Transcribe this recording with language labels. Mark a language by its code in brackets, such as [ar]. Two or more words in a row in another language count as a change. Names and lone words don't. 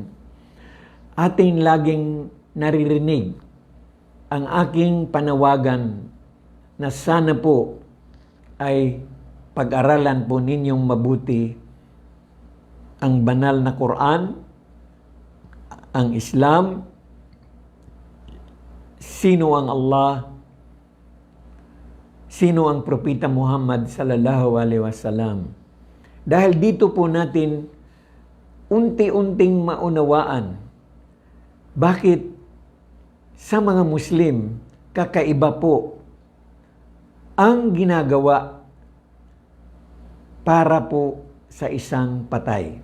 [tl] ating laging naririnig ang aking panawagan na sana po ay pag-aralan po ninyong mabuti ang banal na Quran, ang Islam, sino ang Allah, sino ang Propeta Muhammad [ar] صلى الله عليه وسلم. [tl] Dahil dito po natin unti-unting maunawaan bakit sa mga Muslim kakaiba po ang ginagawa para po sa isang patay.